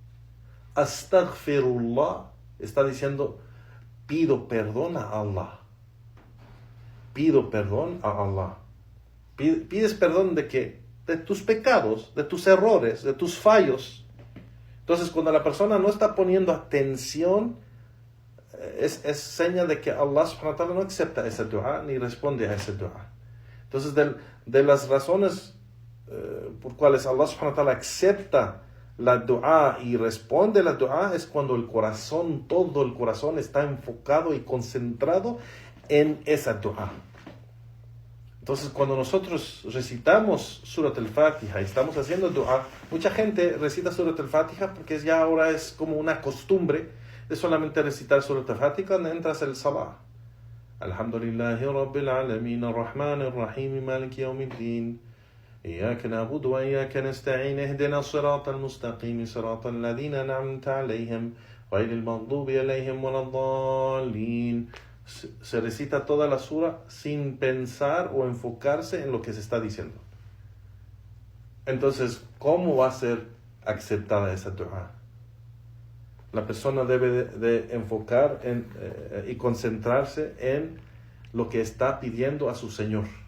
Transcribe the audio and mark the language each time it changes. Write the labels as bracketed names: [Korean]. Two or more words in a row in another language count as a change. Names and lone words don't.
[Spanish] Astaghfirullah está diciendo, pido perdón a Allah. Pido perdón a Allah. Pides perdón de tus pecados, de tus errores, de tus fallos. Entonces, cuando la persona no está poniendo atención, es señal de que [Arabic] الله سبحانه وتعالى [Spanish] no acepta esa dua ni responde a esa dua. Entonces, de las razones por cuales [Arabic] الله سبحانه وتعالى [Spanish] acepta la dua y responde la dua es cuando todo el corazón está enfocado y concentrado en esa dua. Entonces, cuando nosotros recitamos Surat al-Fatiha y estamos haciendo dua, mucha gente recita Surat al-Fatiha porque ya ahora es como una costumbre de solamente recitar Surat al-Fatiha cuando entras al salah. [Arabic] الحمد لله رب العالمين، الرحمن الرحيم، مالك يوم الدين. إياك نعبد وإياك نستعين اهدنا الصراط المستقيم صراط الذين أنعمت عليهم غير المغضوب عليهم ولا الضالين. [Spanish] Se recita toda la sura sin pensar o enfocarse en lo que se está diciendo. Entonces, ¿cómo va a ser aceptada esa dua? La persona debe de enfocar y concentrarse en lo que está pidiendo a su Señor.